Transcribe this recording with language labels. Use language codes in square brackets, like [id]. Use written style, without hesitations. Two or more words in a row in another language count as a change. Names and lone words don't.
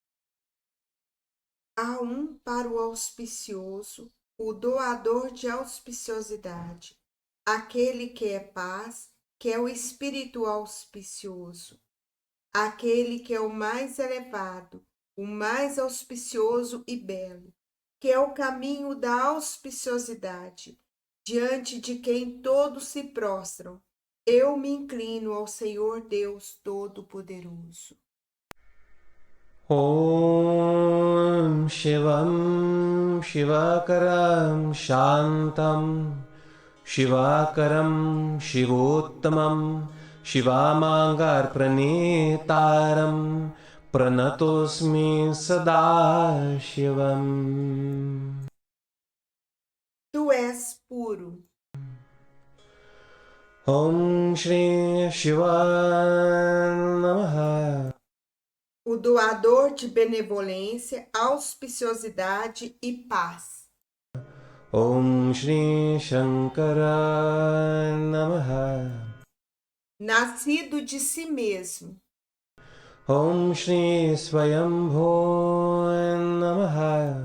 [pt] Há um para o auspicioso, o doador de auspiciosidade, aquele que é paz, que é o espírito auspicioso, aquele que é o mais elevado, o mais auspicioso e belo, que é o caminho da auspiciosidade, diante de quem todos se prostram. Eu me inclino ao Senhor Deus Todo-Poderoso. [sa] Om Shivam Shivakaram Shantam Shivakaram Shivottamam Shivamangar Pranetaram Pranatosmi Sada Shivam. [pt] Tu és puro. [sa] Om Shri Shiva Namaha. [pt] O doador de benevolência, auspiciosidade e paz. [sa] Om Shri Shankara Namaha. [pt] Nascido de si mesmo. [sa] Om Shri Swayambho Namaha.